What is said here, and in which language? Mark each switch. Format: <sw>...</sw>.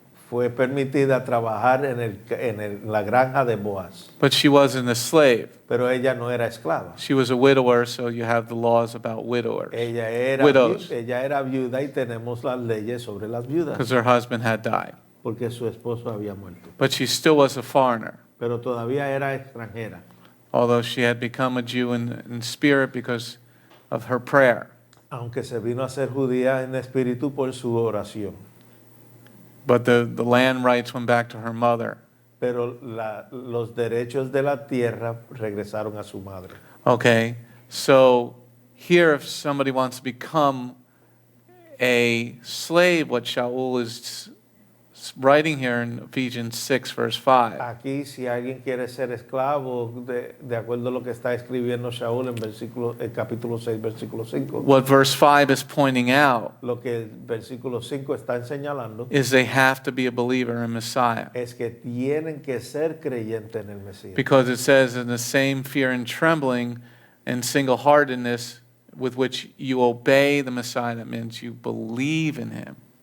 <es>Fue permitida trabajar en la granja de Boaz,</es> <en>But she wasn't a slave.</en> <es>pero ella no era esclava.</es> <en>She was a widower, so you have the laws about widowers. Widows.</en> <es>Ella era viuda y tenemos las leyes sobre las viudas,</es> <en>Because her husband had died.</en> <es>porque su esposo había muerto.</es> <en>But she still was a foreigner,</en> <es>Pero todavía era extranjera,</es> <en>although she had become a Jew in spirit because of her prayer.</en> <es>aunque se vino a ser judía en espíritu por su oración.</es> <en>But the land rights went back to her mother.</en> <es>Pero los derechos de la tierra regresaron a su madre.</es> <en>Okay, so here if somebody wants to become a slave, what Shaul is writing here in Ephesians 6 verse 5,</en> <es>Aquí, si alguien quiere ser esclavo, de acuerdo a lo que está escribiendo Shaul en capítulo 6, versículo 5,</es> <en>what verse 5 is pointing out</en> <es>lo que el versículo 5 está señalando</es> <en>is they have to be a believer in Messiah.</en> <es>es que tienen que ser creyentes en el Mesías.</es> <en>Because it says, in the same fear and trembling and single-heartedness with which you obey the Messiah, that means you believe in him.</en>